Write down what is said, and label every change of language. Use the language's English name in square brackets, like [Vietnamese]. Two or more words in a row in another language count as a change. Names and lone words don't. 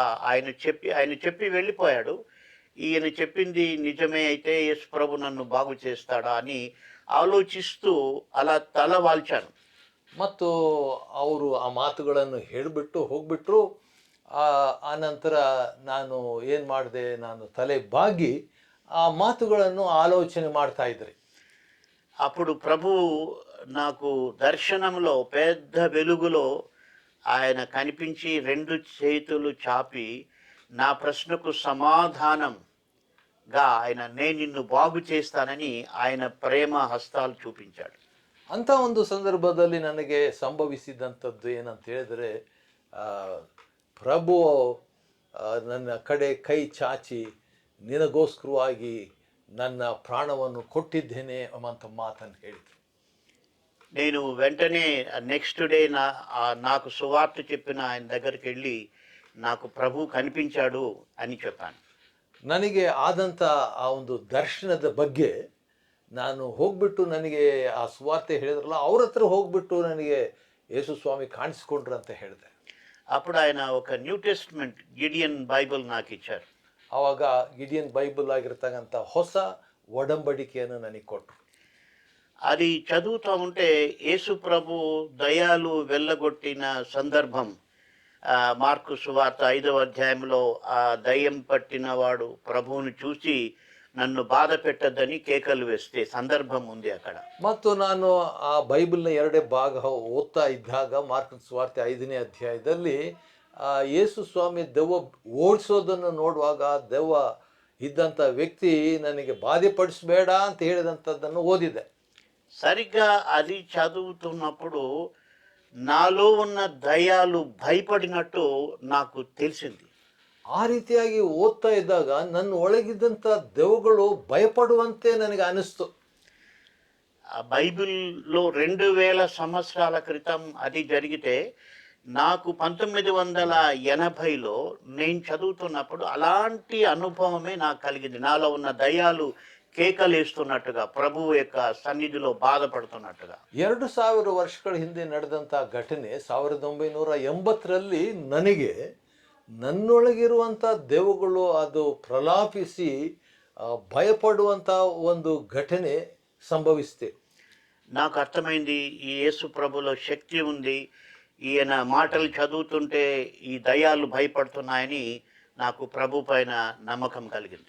[Telugu] ఆయన చెప్పి వెళ్ళిపోయాడు. ఈయన చెప్పింది నిజమే అయితే యేసు ప్రభు నన్ను బాగు చేస్తాడా అని ఆలోచిస్తూ అల్ల తల వాల్చాను. [Kannada] ಮತ್ತು ಅವರು ಆ ಮಾತುಗಳನ್ನು ಹೇಳಿಬಿಟ್ಟು ಹೋಗ್ಬಿಟ್ರು. ಆ ನಂತರ ನಾನು ಏನು ಮಾಡಿದೆ, ನಾನು ತಲೆ ಬಾಗಿ ಆ ಮಾತುಗಳನ್ನು ಆಲೋಚನೆ ಮಾಡ್ತಾ ಇದ್ರಿ. [Telugu] అప్పుడు ప్రభు నాకు దర్శనంలో పెద్ద వెలుగులో ఆయన కనిపించి 2 చేతులు చాపి నా ప్రశ్నకు సమాధానంగా ఆయన నేను నిన్ను బాగు చేస్తానని ఆయన ప్రేమ హస్తాలు చూపించాడు. [Kannada] ಅಂಥ ಒಂದು ಸಂದರ್ಭದಲ್ಲಿ ನನಗೆ ಸಂಭವಿಸಿದಂಥದ್ದು ಏನಂತ ಹೇಳಿದರೆ, ಪ್ರಭು ನನ್ನ ಕಡೆ ಕೈ ಚಾಚಿ ನಿನಗೋಸ್ಕರವಾಗಿ ನನ್ನ ಪ್ರಾಣವನ್ನು ಕೊಟ್ಟಿದ್ದೇನೆ ಅಂತ ಮಾತನ್ನು ಹೇಳಿದರು. [Telugu] నేను వెంటనే [English] next day [Telugu] నాకు సువార్త చెప్పిన ఆయన దగ్గరికి వెళ్ళి నాకు ప్రభు కనిపించాడు అని చెప్పాను. [Kannada] ನನಗೆ ಆದಂಥ ಆ ಒಂದು ದರ್ಶನದ ಬಗ್ಗೆ ನಾನು ಹೋಗ್ಬಿಟ್ಟು, ನನಗೆ ಆ ಸುವಾರ್ತೆ ಹೇಳಿದ್ರಲ್ಲ ಅವ್ರ ಹತ್ರ ಹೋಗ್ಬಿಟ್ಟು ನನಗೆ ಯೇಸು ಸ್ವಾಮಿ ಕಾಣಿಸ್ಕೊಂಡ್ರು ಅಂತ ಹೇಳಿದೆ. [Telugu] అప్పుడు ఆయన ఒక న్యూ టెస్ట్మెంట్ గిడియన్ బైబిల్ నాకు ఇచ్చారు. [Kannada] ಆವಾಗ ಗಿಡಿಯನ್ ಬೈಬಲ್ ಆಗಿರ್ತಕ್ಕಂಥ ಹೊಸ ಒಡಂಬಡಿಕೆಯನ್ನು ನನಗೆ ಕೊಟ್ಟರು. [Telugu] అది చదువుతూ ఉంటే యేసు ప్రభు దయ్యాలు వెళ్ళగొట్టిన సందర్భం, మార్కు సువార్త 5వ అధ్యాయంలో ఆ దయ్యం పట్టిన వాడు ప్రభువుని చూసి నన్ను బాధ పెట్టద్దని కేకలు వేస్తే సందర్భం ఉంది అక్కడ. [Kannada] ಮತ್ತು ನಾನು ಆ ಬೈಬಲ್ನ ಎರಡೇ ಭಾಗ ಓದ್ತಾ ಇದ್ದಾಗ ಮಾರ್ಕನ ಸುವಾರ್ತೆ 5ನೇ ಅಧ್ಯಾಯದಲ್ಲಿ ಯೇಸು ಸ್ವಾಮಿ ದೆವ್ವ ಓಡಿಸೋದನ್ನು ನೋಡುವಾಗ ದೆವ್ವ ಇದ್ದಂಥ ವ್ಯಕ್ತಿ ನನಗೆ ಬಾಧೆಪಡಿಸಬೇಡ ಅಂತ ಹೇಳಿದಂಥದ್ದನ್ನು ಓದಿದೆ. [Telugu] సరిగ్గా అది చదువుతున్నప్పుడు నాలో ఉన్న దయ్యాలు భయపడినట్టు నాకు తెలిసింది. [Kannada] ಆ ರೀತಿಯಾಗಿ ಓದ್ತಾ ಇದ್ದಾಗ ನನ್ನ ಒಳಗಿದ್ದಂಥ ದೆವ್ವಗಳು ಭಯಪಡುವಂತೆ ನನಗೆ ಅನಿಸ್ತು. [Telugu] ఆ బైబిల్లో 2000 సంవత్సరాల క్రితం అది జరిగితే నాకు 1980లో నేను చదువుతున్నప్పుడు అలాంటి అనుభవమే నాకు కలిగింది. నాలో ఉన్న దయ్యాలు కేకలేస్తున్నట్టుగా, ప్రభువు యొక్క సన్నిధిలో బాధపడుతున్నట్టుగా. [Kannada] 2000 ವರ್ಷಗಳ ಹಿಂದೆ ನಡೆದಂಥ ಘಟನೆ 1980ರಲ್ಲಿ ನನಗೆ ನನ್ನೊಳಗಿರುವಂಥ ದೆವ್ವಗಳು ಅದು ಪ್ರಲಾಪಿಸಿ ಭಯಪಡುವಂಥ ಒಂದು ಘಟನೆ ಸಂಭವಿಸಿದೆ. [Telugu] నాకు అర్థమైంది, ఈ యేసు ప్రభులో శక్తి ఉంది, ఈయన మాటలు చదువుతుంటే ఈ దయ్యాలు భయపడుతున్నాయని నాకు ప్రభు పైన నమ్మకం కలిగింది.